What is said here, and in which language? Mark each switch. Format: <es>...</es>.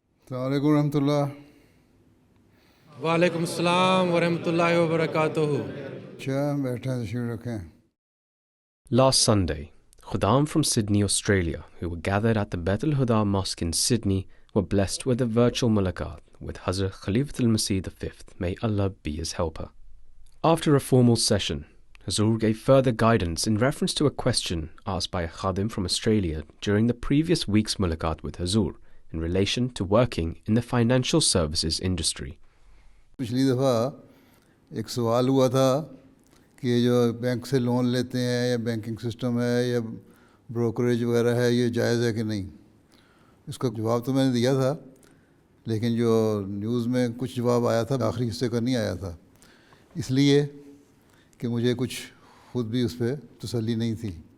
<ur>السلام علیکم ورحمۃ اللہ۔ وعلیکم السلام ورحمۃ اللہ وبرکاتہ۔ اچھا بیٹھیں تشریف رکھیں۔</ur> <en>Last Sunday, Khuddam from Sydney, Australia, who were gathered at the Beit al-Huda Mosque in Sydney, were blessed with a virtual Mulaqat with Hazrat Khalifatul Masih V, may Allah be his helper. After a formal session, Huzoor gave further guidance in reference to a question asked by a Khadim from Australia during the previous week's Mulaqat with Huzoor in relation to working in the financial services industry.</en> <ur>پچھلی دفعہ ایک سوال ہوا تھا کہ جو bank سے loan لیتے ہیں یا بینکنگ سسٹم ہے یا بروکریج وغیرہ ہے، یہ جائز ہے کہ نہیں۔ اس کا جواب تو میں نے دیا تھا، لیکن جو نیوز میں کچھ جواب آیا تھا آخری حصے کا نہیں آیا تھا، اس لیے کہ مجھے کچھ خود بھی اس پہ تسلی نہیں تھی۔</ur>